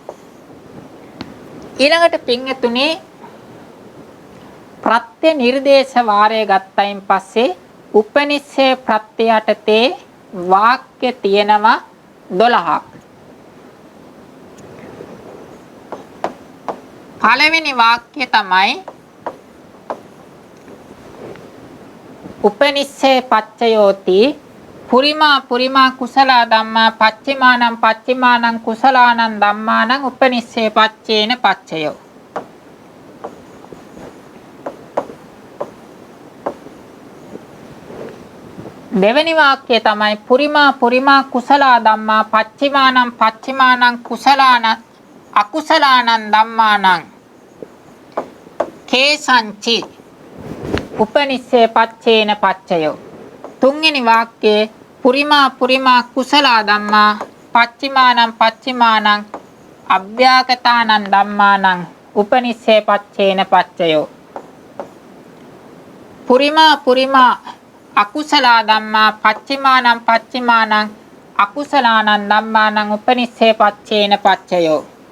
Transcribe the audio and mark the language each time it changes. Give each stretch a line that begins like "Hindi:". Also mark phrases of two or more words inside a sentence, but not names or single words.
Sinhala: ඊළඟට පින්තුනේ ප්‍රත්‍ය නිර්දේශ වාරය ගත්තයින් පස්සේ උපනිස්සේ ප්‍රත්‍ය යටතේ වාක්‍ය තියෙනවා 12ක්. පළවෙනි වාක්‍යය තමයි
Pali: උපනිස්සේ පච්චයෝති පුරිමා කුසල ධම්මා පච්චිමානං කුසලානං ධම්මානං උපනිස්සේ පච්චේන පච්චයෝ.
Sinhala: දෙවෙනි වාක්‍යය තමයි
Pali: පුරිමා කුසල ධම්මා පච්චිමානං කුසලාන අකුසලානං ධම්මානං කේසංචි උපනිස්සේ පච්චේන පච්චයෝ.
Sinhala: තුන්වෙනි වාක්‍යයේ
Pali: පුරිමා කුසල ධම්මා පච්චිමානං අභ්‍යාගතානං ධම්මානං උපනිස්සේ පච්චේන පච්චයෝ. පුරිමා අකුසල ධම්මා පච්චිමානං අකුසලානං ධම්මානං උපනිස්සේ පච්චේන පච්චයෝ.